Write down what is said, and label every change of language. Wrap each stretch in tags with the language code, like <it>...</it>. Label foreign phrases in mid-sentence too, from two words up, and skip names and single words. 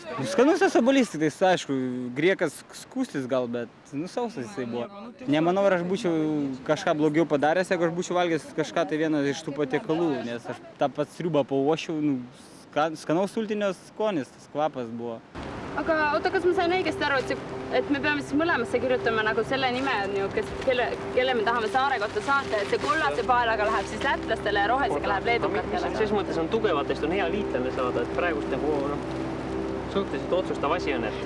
<lt>Skanus tas obuolys, tai aišku, griekas skūstis gal, bet sausas jisai buvo. Nemanau, ar aš būčiau kažką blogiau padaręs, jeigu aš būčiau valgęs kažką tai vieną iš tų patiekalų, nes aš tą pat sriubą pauošiau, skanaus sultinio skonis, tas kvapas buvo.</lt> <et>Aga oota, kas ma sain õigesti aru, et me peame siis mõlemasse kirjutama nagu selle nime, kelle me tahame saare kohta saata, et see kollase paelaga läheb siis lätlastele ja rohesega läheb leedukatele? Selles mõttes on tugevatest on hea liitlane saada, et praegust suhteliselt otsustav asi on, et...</et>